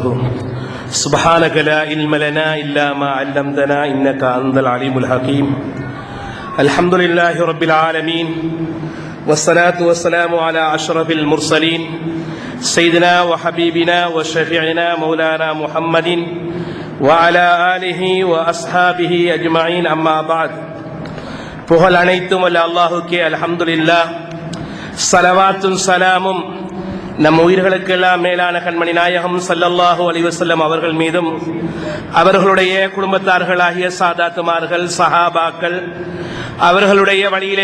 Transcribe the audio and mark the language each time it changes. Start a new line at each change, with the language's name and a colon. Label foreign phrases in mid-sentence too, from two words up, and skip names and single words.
Arabic: سبحانك لا علم لنا إلا ما علمتنا إنك أنت العليم الحكيم. الحمد لله رب العالمين والصلاة والسلام على أشرف المرسلين سيدنا وحبيبنا وشفيعنا مولانا محمد وعلى آله وأصحابه أجمعين. أما بعد.
Tamil: புகழ் அனைத்தும் அல்ல அல்லாஹுக்கே. அல்ஹம்துலில்லாஹ். ஸலவாத்தும் ஸலாமும் நம் உயிர்களுக்கெல்லாம் மேலான கண்மணி நாயகம்
Arabic: صلى الله عليه وسلم
Tamil: அவர்கள் மீதும் அவர்களுடைய குடும்பத்தார்களாகிய சாதாத்துமார்கள் சஹாபாக்கள் அவர்களுடைய வழியிலே